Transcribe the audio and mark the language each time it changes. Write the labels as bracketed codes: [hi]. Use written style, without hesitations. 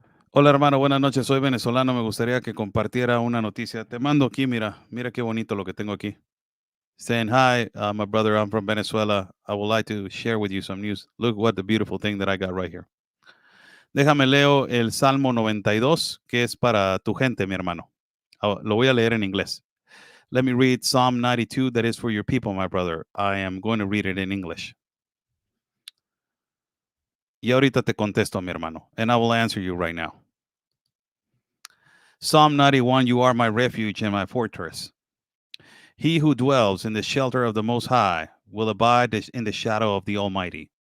[es] Hola hermano, buenas noches. Soy venezolano. Me gustaría que compartiera una noticia. Te mando aquí, mira qué bonito lo que tengo aquí. [en] Saying hi, my brother. I'm from Venezuela. I would like to share with you some news. Look what the beautiful thing that I got right here. [es] Déjame leo el Salmo 92, que es para tu gente, mi hermano. Lo voy a leer en inglés. [en] Let me read Psalm 92, that is for your people, my brother. I am going to read it in English. [es] Y ahorita te contesto, mi hermano, [en] and I will answer you right now. Psalm 91, you are my refuge and my fortress. He who dwells in the shelter of the Most High will abide in the shadow of the Almighty.